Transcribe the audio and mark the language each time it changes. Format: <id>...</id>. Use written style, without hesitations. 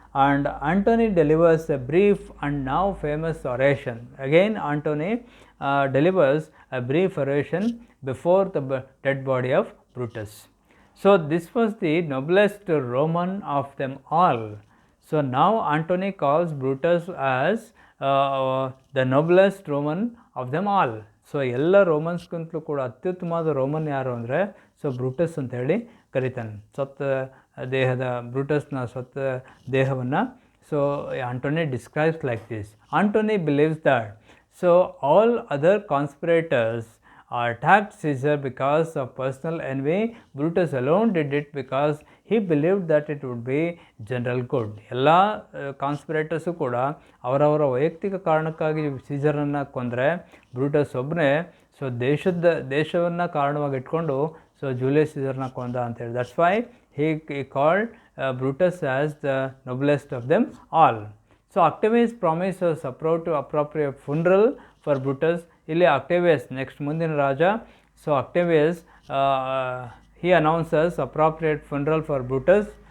<en>And Antony delivers a brief and now famous oration. Again Antony delivers a brief oration before the dead body of Brutus. So this was the noblest Roman of them all. So now Antony calls Brutus as the noblest Roman of them all.</en> <kn>So ಎಲ್ಲ ರೋಮನ್ಸ್ಗಿಂತಲೂ ಕೂಡ ಅತ್ಯುತ್ತಮವಾದ Roman ಯಾರು ಅಂದರೆ so Brutus ಅಂತ ಹೇಳಿ ಕರೀತಾನೆ. ಸತ್ತ ದೇಹದ ಬ್ರೂಟಸ್ನ ಸತ್ತ ದೇಹವನ್ನು so</kn> <en>Antony describes like this. Antony believes that so all other conspirators attacked Caesar because of personal envy. Brutus alone did it because he believed that it would be general good.</en> <kn>ಎಲ್ಲ ಕಾನ್ಸ್ಪಿರೇಟರ್ಸು ಕೂಡ ಅವರವರ ವೈಯಕ್ತಿಕ ಕಾರಣಕ್ಕಾಗಿ ಸೀಸರನ್ನು ಕೊಂದರೆ, ಬ್ರೂಟಸ್ ಒಬ್ಬನೇ ಸೊ ದೇಶವನ್ನು ಕಾರಣವಾಗಿ ಇಟ್ಕೊಂಡು ಸೊ ಜೂಲಿಯಸ್ ಸೀಸರ್ನ ಕೊಂದ ಅಂತೇಳಿ.</kn> <en>That's why he called Brutus as the noblest of them all. So Octavius promises appropriate funeral for Brutus.</en> <kn>ಇಲ್ಲಿ ಅಕ್ಟೇವಿಯಸ್ ನೆಕ್ಸ್ಟ್ ಮುಂದಿನ ರಾಜ.</kn> <en>So Octavius he announces appropriate funeral for Brutus.</en>